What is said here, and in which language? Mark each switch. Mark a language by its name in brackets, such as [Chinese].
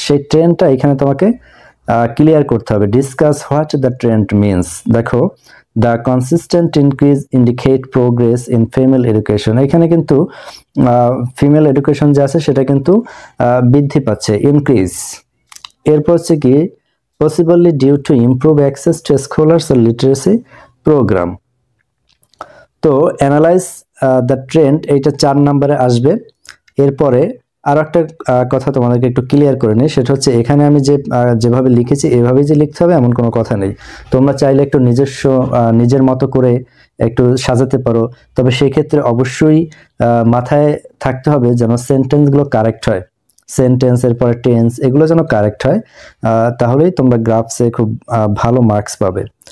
[Bangla] সেই ট্রেন্ডটা এখানে তোমাকে ক্লিয়ার করতে হবে। [English] Discuss what the trend means. দেখো, the consistent increase indicate progress in female education. [Bangla] এখানে কিন্তু ফিমেল এডুকেশন যে আছে সেটা কিন্তু বৃদ্ধি পাচ্ছে, ইনক্রিজ। এরপর হচ্ছে কি [English] possibly due to improve access to scholars or literacy program। [Bangla] তো [English] analyse the trend [Bangla] এইটা 4 নম্বরে আসবে। এরপরে আর একটা কথা তোমাদেরকে একটু ক্লিয়ার করে নিই, সেটা হচ্ছে এখানে আমি যেভাবে লিখেছি এভাবেই যে লিখতে হবে এমন কোনো কথা নেই। তোমরা চাইলে একটু নিজের মতো করে একটু সাজাতে পারো, তবে সেই ক্ষেত্রে অবশ্যই মাথায় থাকতে হবে যেন সেন্টেন্সগুলো কারেক্ট হয়, সেন্টেন্সের পরে টেন্স এগুলো যেন কারেক্ট হয়, তাহলেই তোমরা গ্রাফসে খুব ভালো মার্কস পাবে।